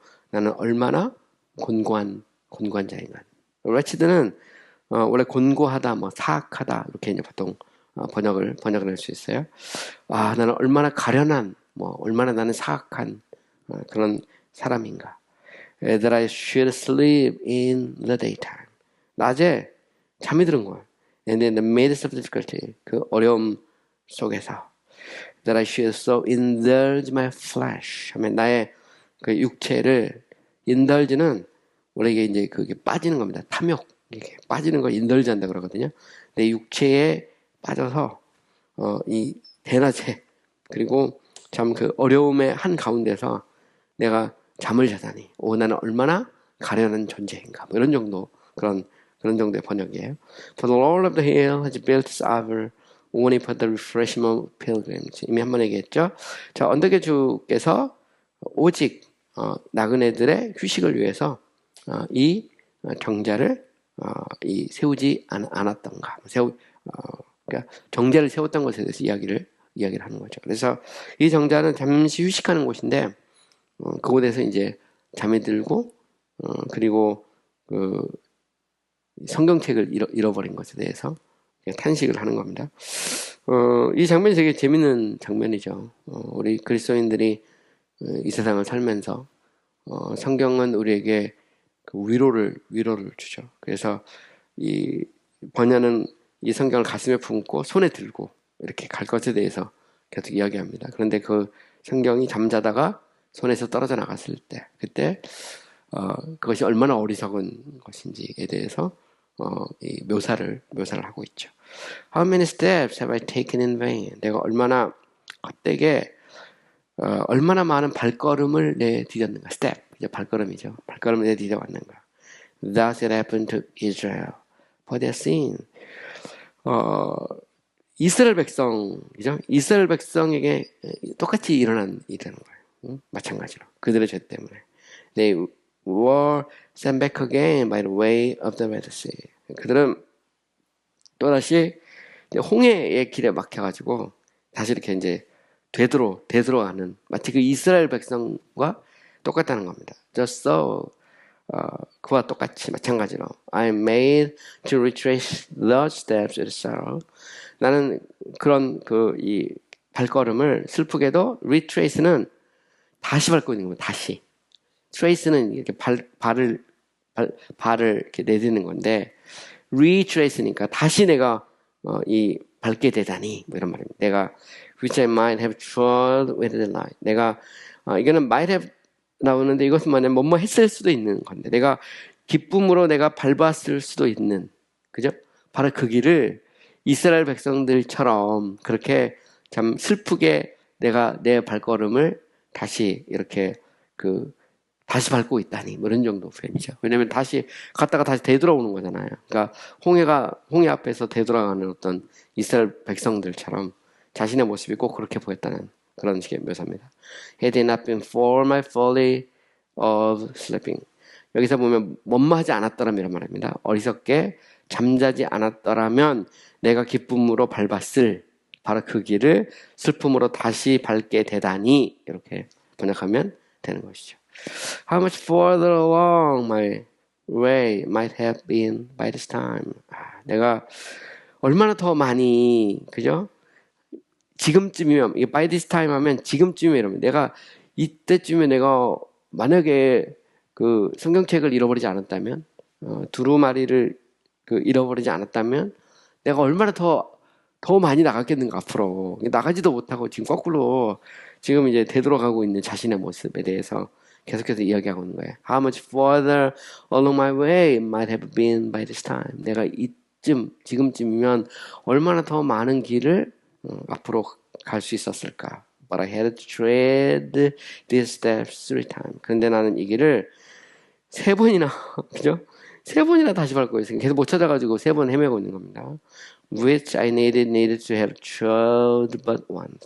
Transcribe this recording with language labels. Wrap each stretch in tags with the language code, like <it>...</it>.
<ko>나는 얼마나 곤고한 자인가. wretched는 원래 곤고하다, 사악하다 이렇게 이제 보통 번역을 할 수 있어요. 나는 얼마나 가련한, 얼마나 나는 사악한 그런 사람인가.</ko> <en>That I should sleep in the daytime.</en> <ko>낮에 잠이 드는 거예요.</ko> <en>And in the midst of difficulty,</en> <ko>그 어려움 속에서</ko> <en>that I should so indulge my flesh</en> <ko>하면 나의 그 육체를 indulge는 원래 이게 이제 그게 빠지는 겁니다. 탐욕 이렇게 빠지는 걸 indulge 한다 그러거든요. 내 육체에 빠져서 이 대낮에 그리고 참 그 어려움의 한 가운데서 내가 잠을 자다니 나는 얼마나 가련한 존재인가 이런 정도 그런 정도의 번역이에요.</ko> <en>For the Lord of the hill has built his arbor only for the refreshment of pilgrims.</en> <ko>이미 한 번 얘기했죠. 자, 언덕의 주께서 오직 나그네들의 휴식을 위해서 이 정자를 세우지 않았던가. 그러니까 정자를 세웠던 것에 대해서 이야기를 하는 거죠. 그래서 이 정자는 잠시 휴식하는 곳인데 그곳에서 이제 잠이 들고 그리고 성경책을 잃어버린 것에 대해서 탄식을 하는 겁니다. 이 장면이 되게 재밌는 장면이죠. 우리 그리스도인들이 이 세상을 살면서 성경은 우리에게 위로를 주죠. 그래서 이 번야는 이 성경을 가슴에 품고 손에 들고 이렇게 갈 것에 대해서 계속 이야기합니다. 그런데 그 성경이 잠자다가 손에서 떨어져 나갔을 때 그때 그것이 얼마나 어리석은 것인지에 대해서 이 묘사를 하고 있죠.</ko> <en>How many steps have I taken in vain?</en> <ko>내가 얼마나 헛되게 얼마나 많은 발걸음을 내디뎠는가. step 이제 발걸음이죠. 발걸음을 내디뎌 왔는가.</ko> <en>Thus it happened to Israel for their sin.</en> <ko>이스라엘 백성이죠. 이스라엘 백성에게 똑같이 일어난 일이라는 거예요. 마찬가지로 그들의 죄 때문에</ko> <en>they were sent back again by the way of the Red Sea.</en> <ko>그들은 또다시 홍해의 길에 막혀가지고 다시 이렇게 이제 되돌아가는 마치 그 이스라엘 백성과 똑같다는 겁니다.</ko> <en>Just so</en> <ko>그와 똑같이 마찬가지로</ko> <en>I am made to retrace the steps of sorrow.</en> <ko>나는 그런 이 발걸음을 슬프게도 retrace는 다시 밟고 있는 겁니다. 다시. trace는 이렇게 발을 이렇게 내딛는 건데 retrace니까 다시 내가 이 밟게 되다니 이런 말입니다. 내가</ko> <en>which I might have trod with the light.</en> <ko>내가 이거는 might have 나오는데 이것은 뭐냐면 뭐뭐 했을 수도 있는 건데 내가 기쁨으로 내가 밟았을 수도 있는 그죠? 바로 그 길을 이스라엘 백성들처럼 그렇게 참 슬프게 내가 내 발걸음을 다시 이렇게 다시 밟고 있다니, 뭐 이런 정도 표현이죠. 왜냐면 다시 갔다가 다시 되돌아오는 거잖아요. 그러니까 홍해 앞에서 되돌아가는 어떤 이스라엘 백성들처럼 자신의 모습이 꼭 그렇게 보였다는 그런 식의 묘사입니다.</ko> <en>Had it not been for my folly of sleeping.</en> <ko>여기서 보면 뭐뭐하지 않았더라면 이런 말입니다. 어리석게 잠자지 않았더라면 내가 기쁨으로 밟았을 바로 그 길을 슬픔으로 다시 밟게 되다니, 이렇게 번역하면 되는 것이죠.</ko> <en>How much further along my way might have been by this time.</en> <ko>내가 얼마나 더 많이, 그죠? 지금쯤이면, 이게</ko> <en>by this time</en> <ko>하면 지금쯤이면 이러면 내가 이때쯤에 내가 만약에 그 성경책을 잃어버리지 않았다면, 두루마리를 잃어버리지 않았다면 내가 얼마나 더 많이 나갔겠는가, 앞으로. 나가지도 못하고 지금 거꾸로 지금 이제 되돌아가고 있는 자신의 모습에 대해서 계속해서 이야기하고 있는 거예요.</ko> <en>How much further along my way might have been by this time.</en> <ko>내가 지금쯤이면 얼마나 더 많은 길을 앞으로 갈 수 있었을까.</ko> <en>But I had to tread these steps 3 times.</en> <ko>그런데 나는 이 길을 3번이나, 그죠? 3번이나 다시 밟고 있으니까 계속 못 찾아가지고 3번 헤매고 있는 겁니다.</ko> <en>Which I needed to have trod but once.</en>